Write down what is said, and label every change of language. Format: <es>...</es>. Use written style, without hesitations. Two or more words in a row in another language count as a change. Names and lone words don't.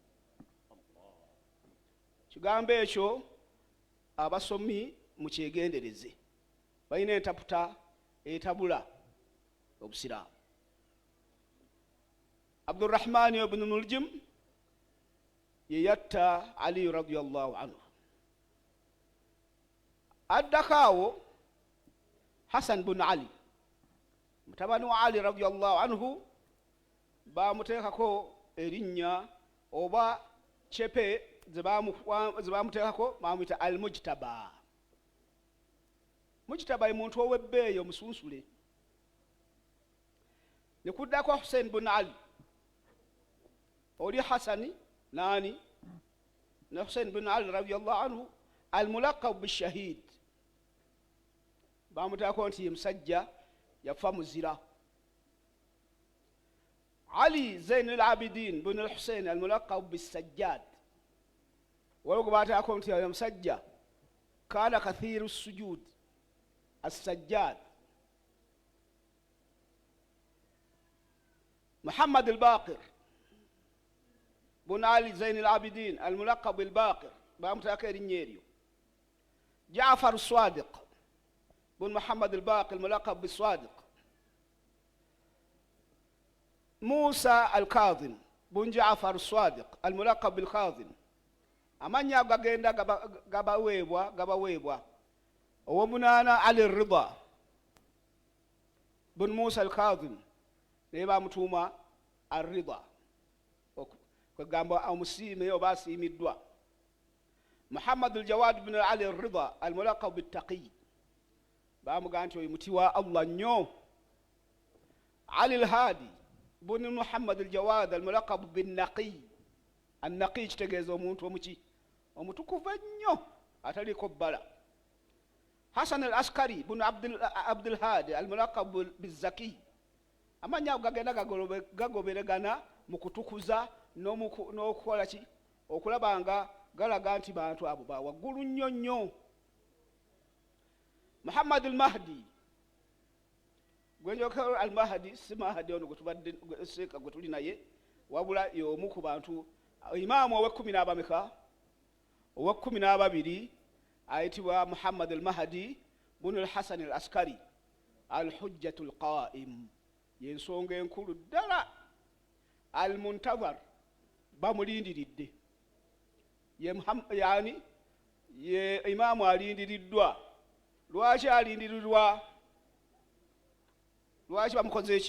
<lg>Kigambo ekyo abasomi mukyegendereze, balina entaputa etabula obusiraamu. Abdurrahman ibn Muljim ye yatta Ali</lg> <ar>رضي الله عنه.</ar> <lg>Addakaawo Hasan bun Ali mutabani wa Ali</lg> <ar>رضي الله عنه</ar> <lg>bamuteekako erinnya oba chepe zebamuteekako bamuyita al-Mujtaba. Mujtaba ye muntu ow'ebbeeyi omusunsule. Ne kuddako Hussein bun Ali, oli Hasani nani ne Hussein bun Ali</lg> <ar>رضي الله عنه الملقب بالشهيد,</ar> <lg>bamuteekako nti ye musajja yafa muzira. Ali Zain al-Abidin bun al-Hussein</lg> <ar>الملقب بالسجاد,</ar> <lg>waliwo bateekako nti ye musajja</lg> <ar>كان كثير السجود السجاد. محمد الباقر بن علي زين العابدين الملقب بالباقر بامتاكير نيريو. جعفر الصادق بن محمد الباقر الملقب بالصادق. موسى الكاظم بن جعفر الصادق الملقب بالكاظم.</ar> <lg>amanya gagenda gabaweebwa owomunana Ali Rida bun Musa al-Kadhim naye bamutuuma Ar-Rida kwegamba omusiime oba asiimiddwa. Muhammad al-Jawad bin Ali Ar-Rida</lg> <ar>الملقب بالتقي,</ar> <lg>bamugamba nti oyo muti wa Allah nnyo. Ali al-Hadi bun Muhammad al-Jawad</lg> <ar>الملقب بالنقي.</ar> <lg>An-Naqi kitegeeza omuntu omuki omutukuvu ennyo ataliko bbala. Hasan al-Askari bun Abdul Hadi</lg> <ar>الملقب بالزكي,</ar> <lg>amanya gagenda gagoberegana mu kutukuza n'okukola ki okulabanga galaga nti bantu abo ba waggulu nnyo nnyo. Muhammad al-Mahdi gwenjokero al-Mahdi si Mahdi ono gutubadde seeka gutuli naye, wabula y'omu ku bantu imaamu ow'ekkumi n'abameka ow'ekkumi n'ababiri ayitibwa Muhammad al-Mahdi bun al-Hasan al-Askari al-Hujjatu al-Qa'im, yensonga enkulu ddala. Al-Muntazar bamulindiridde, yani ye imaamu alindiriddwa. Lwaki alindiriddwa? Lwaki bamukoze eki?</lg>